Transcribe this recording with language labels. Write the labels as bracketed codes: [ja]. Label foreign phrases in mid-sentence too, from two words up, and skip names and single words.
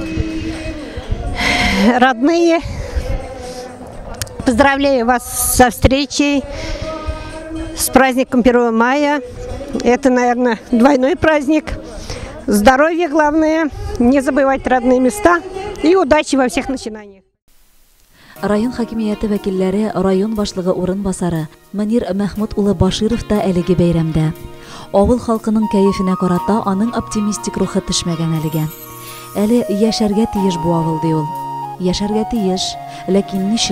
[ru] Родные, поздравляю вас со встречей, с праздником 1 мая. Это, наверное, двойной праздник. Здоровье главное, не забывать родные места и удачи во всех начинаниях. [tt] Район хакимияте вәкилләре, район башлыгы урынбасары Манир Мәхмүд улы Баширов та әлеге бәйрәмдә. Авыл халкының кәефенә карата аның оптимистик рухы төшмәгән әлегә. Әле яшәргә тиеш бу авыл ди ул. Яшәргә тиеш, ләкин ничек?